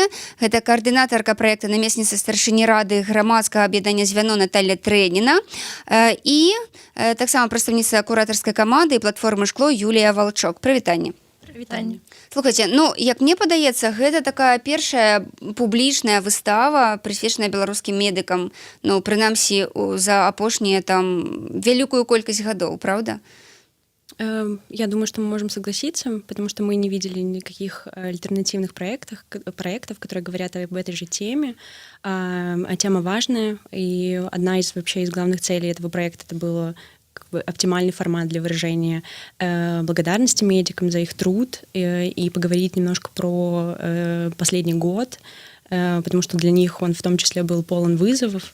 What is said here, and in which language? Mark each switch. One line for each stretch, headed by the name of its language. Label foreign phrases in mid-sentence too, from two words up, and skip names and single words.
Belarusian: Гэта каардынатарка праекта намесніца старшыні рады грамадскага аб'яднання «Звяно» Наталья Трэніна і таксама прадстаўніца куратарскай каманды і платформы «Шкло» Юлія Валчок. Прывітанне. Прывітанне. Слухайце, як мне падаецца, гэта такая першая публічная выстава, прысвечаная беларускім медыкам, прынамсі за апошнія вялікую колькасць гадоў, правда?
Russian: Я думаю, что мы можем согласиться, потому что мы не видели никаких альтернативных проектов, которые говорят об этой же теме. А тема важная, и одна из главных целей этого проекта это было оптимальный формат для выражения благодарности медикам за их труд и поговорить немножко про последний год, потому что для них он в том числе был полон вызовов.